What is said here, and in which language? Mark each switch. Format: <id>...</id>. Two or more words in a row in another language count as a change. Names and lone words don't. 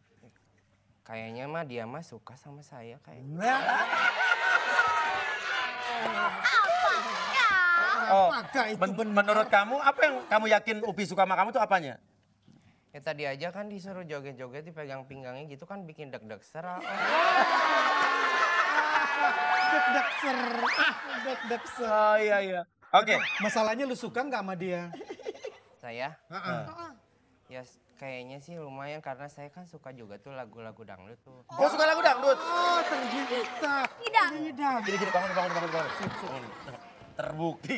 <id>Kayaknya mah dia mah suka sama saya kayaknya. Oh, menurut kamu apa yang kamu yakin Upi suka sama kamu tuh apanya? Ya tadi aja kan disuruh joget-joget dipegang pinggangnya gitu kan bikin deg-deg ser. Deg-deg ser. Oh iya. Oke. Masalahnya lu suka nggak sama dia? Saya? Ya kayaknya sih lumayan karena saya kan suka juga tuh lagu-lagu dangdut tuh. Oh suka lagu dangdut? Oh ternyata. Tidak. Gini bangun. Terbukti.</id>